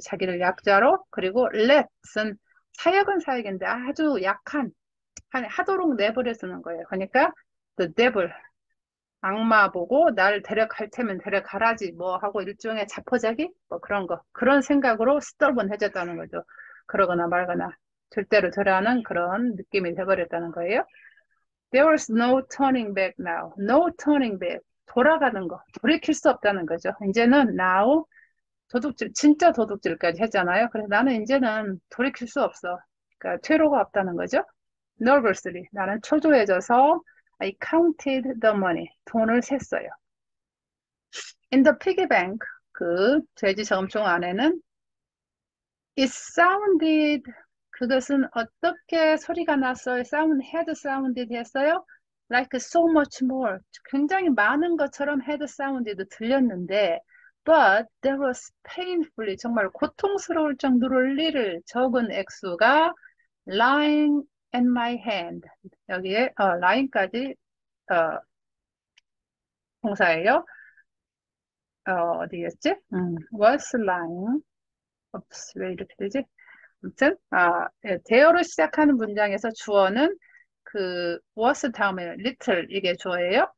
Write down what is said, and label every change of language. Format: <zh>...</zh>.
<ko>자기를 약자로. 그리고 let은 사역은 사역인데 아주 약한, 하도록 내버려 두는 거예요. 그러니까 the devil, 악마 보고 나를 데려갈 테면 데려가라지 뭐 하고 일종의 자포자기? 뭐 그런 거. 그런 생각으로 stubborn해졌다는 거죠. 그러거나 말거나 절대로 저라는 그런 느낌이 돼버렸다는 거예요.</ko> <en>There was no turning back now. No turning back.</en> <ko>돌아가는 거. 돌이킬 수 없다는 거죠. 이제는 now 도둑질, 진짜 도둑질까지 했잖아요. 그래서 나는 이제는 돌이킬 수 없어. 그러니까 퇴로가 없다는 거죠.</ko> <en>Nervously.</en> <ko>나는 초조해져서</ko> <en>I counted the money.</en> <ko>돈을 셌어요.</ko> <en>In the piggy bank.</en> <ko>그 돼지 저금통 안에는</ko> <en>it sounded</en> <ko>그것은 어떻게 소리가 났어요?</ko> <en>had sounded</en> <ko>했어요?</ko> <en>Like so much more.</en> <ko>굉장히 많은 것처럼</ko> <en>had sounded</en> <ko>들렸는데</ko> <en>But there was painfully</en> <ko>정말 고통스러울 정도로</ko> <en>little</en> <ko>적은 액수가</ko> <en>lying in my hand.</en> <ko>여기에 lying까지 어, 동사예요. 어디였지? was lying. 왜 이렇게 되지? 아무튼 대어로 시작하는 문장에서 주어는 그 was 다음에 little 이게 주어예요.</ko>